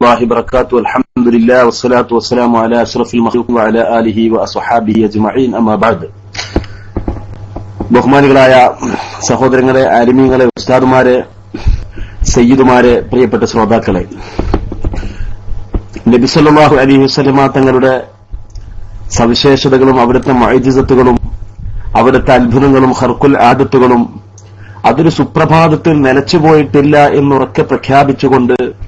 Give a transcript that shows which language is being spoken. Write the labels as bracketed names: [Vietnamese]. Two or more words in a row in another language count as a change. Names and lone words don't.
[Arabic] الله وبركاته الحمد لله والصلاة والسلام على أشرف المخلوق وعلى آله وأصحابه أجمعين أما بعد. [Malayalam] ബഹുമാനികളായ സഹോദരങ്ങളെ, ആലിമീങ്ങളെ, ഉസ്താദുമാരെ, സയ്യിദുമാരെ, പ്രിയപ്പെട്ട ശ്രോതാക്കളെ, നബി [Arabic] صلى الله عليه وسلم [Malayalam] തങ്ങളുടെ സവിശേഷതകളും അവിടുത്തെ മുഅ്ജിസത്തുകളും അവിടുത്തെ അത്ഭുതങ്ങളും ഖർഖുൽ ആദത്തുകളും അതൊരു സുപ്രഭാതത്തിൽ നിലച്ചുപോയിട്ടില്ല എന്നുറക്കെ പ്രഖ്യാപിച്ചുകൊണ്ട്